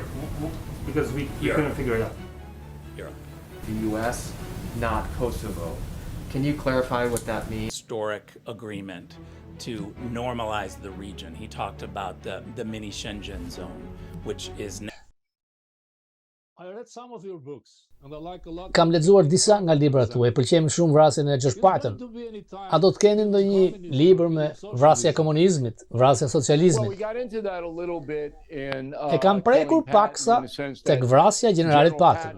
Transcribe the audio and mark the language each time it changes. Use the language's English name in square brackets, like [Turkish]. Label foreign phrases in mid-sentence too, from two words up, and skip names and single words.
[English] Because we couldn't figure it out. Europe. The U.S., not Kosovo. Can you clarify what that means? Historic agreement to normalize the region. He talked about the mini Shenzhen zone, which is... [Albanian] Kam lexuar disa nga librat tuaj, pëlqejmë shumë vrasjen e Gjashpajtën. A do të keni ndonjë libër me vrasja e komunizmit, vrasja e socializmit? E kam prekur paksa tek vrasja e generalit Patton.